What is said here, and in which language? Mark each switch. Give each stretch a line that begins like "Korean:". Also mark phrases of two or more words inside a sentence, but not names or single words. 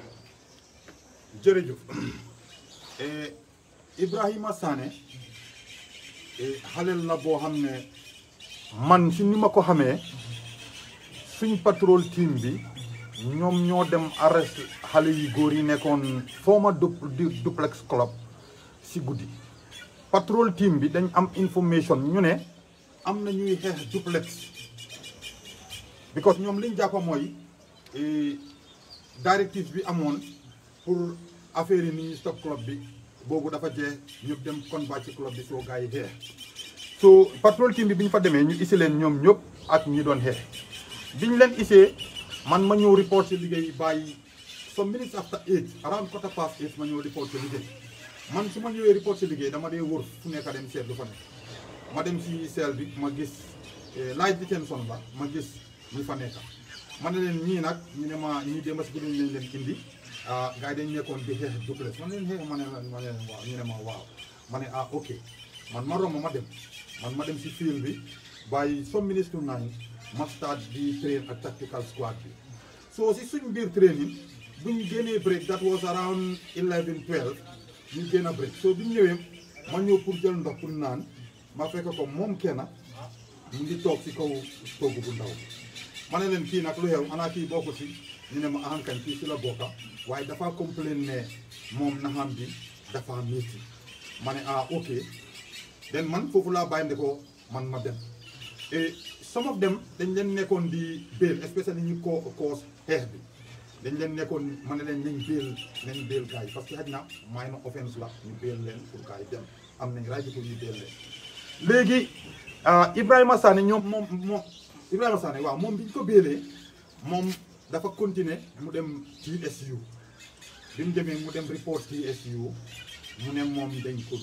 Wolof: jërëjëf Ibrahima Sané xaleel la boo xam ne man si ni ma ko xamee suñ
English: patrol team
Wolof: bi ñoom ñoo dem arrest xale yu góor yi nekkoon former duplex club si guddi
English: patrol team
Wolof: bi dañ am information ñu ne am na ñuy xeex duplex because ñoom liñ jàppa mooy directive bi amoon pour affaire yi ni ñuy stop club bi boobu dafa jeex ñu dem combat ci club bi soo gars yi xeex so
English: patrol team
Wolof: bi ñu fa demee ñu isi leen ñoom ñëpp ak ñi doon xeex biñ leen isee man ma ñëw report ci liggéey bàyyi
English: some minutes after 8 around 8:15
Wolof: ma ñëw report ci liggéey man su ma ñëwee report ci liggéey dama dee wër fu nekk dem seet lu fa nekk ma dem si seel bi ma gis
English: light detention
Wolof: la ma gis ñu fa nekk ma ne leen ñii nag ñu ne ma ñii démb si guddi leen indi gars yi dañ nekkoon di xeex duplex man leen xeex ma ne leen waaw ñu ne ma waaw ma ne ok man ma romb ma dem si field bi bàyyi
English: some minutes to 9
Wolof: ma start di train ak
English: tactical squad
Wolof: bi so si suñ biir training buñ génnee break
English: that was around 11-12
Wolof: ñu génn a break so biñ ñëwee ma ñëw pour jël ndox pour naan ma fekk ko moom kenn mu ngi toog si kaw toogu bu ndaw ma ne leen kii nag lu xew xanaa kii bokk si ñu ne ma ahankañ kii si la bokka waaye dafa complain ne moom naxam bi dafa métti ma ne ok den man foofu laa bàyyi ko man ma dem et
English: some of them
Wolof: dañ leen nekkoon di bail especially ñu cause xeex bi dañ leen nekkoon ma ne leen nañ bail gars yi parce que xaj na
English: minor offense
Wolof: la ñu bail leen pour gars yi dem am nañ rajo pour ñu bail leen léegi Ibrahima Sané moom Ibrahima Sané waaw moom bi ñu ko bailee moom dafa continuer mu dem TSU bi mu demee mu dem report TSU mu ne moom dañ